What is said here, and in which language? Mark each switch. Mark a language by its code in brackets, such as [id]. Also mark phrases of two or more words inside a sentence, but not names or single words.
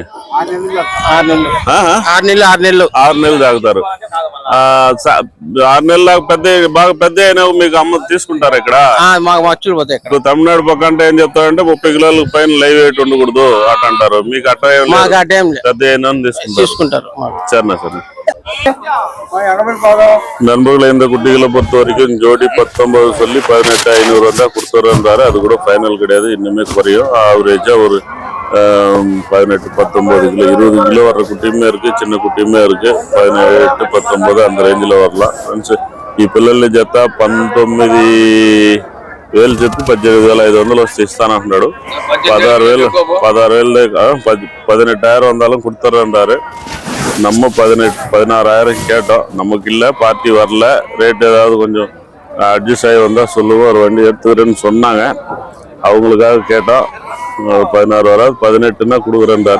[te] 6 నెలలు. 6 నెలలు తాగుతారు. 6 నెలలు బాగా పెద్ద అయినా మీకు అమ్మ తీసుకుంటారు ఇక్కడ? ఇప్పుడు తమిళనాడు పక్క అంటే ఏం చెప్తారంటే 30 కిలోల పైన [en] live weight [te] ఉండకూడదు అట అంటారు. మీకు అట్ట పెద్ద అయినా తీసుకుంటారు. [ta] சரிண்ணா சரி. நண்பர்களை இந்த குட்டிகளை பொறுத்த வரைக்கும் ஜோடி 19 சொல்லி 18,500 வந்தா கொடுத்துறாரு. அது கூட ஃபைனல் கிடையாது, இன்னுமே குறையும். ஆவரேஜா ஒரு 18 19 கிலோ 20 கிலோ வர்ற குட்டியுமே இருக்கு, சின்ன குட்டியுமே இருக்கு. 17 19 அந்த ரேஞ்சில் வரலாம். [te] ఈ పిల్లల్ని జత 19,000 చెప్పి 18,500 వస్తే ఇస్తానంటున్నాడు. [ta] 16,000 18,000 வந்தாலும் கொடுத்துறாரு. நம்ம 16,000 கேட்டோம். நமக்கு இல்ல, பார்ட்டி வரல. ரேட் ஏதாவது கொஞ்சம் அட்ஜஸ்ட் ஆகி வந்தா சொல்லுவோம், ஒரு வண்டி எடுத்துக்கிறேன்னு சொன்னாங்க. அவங்களுக்காக கேட்டோம். 16 வராது, 18ன்னா கொடுக்குறேன்றாரு.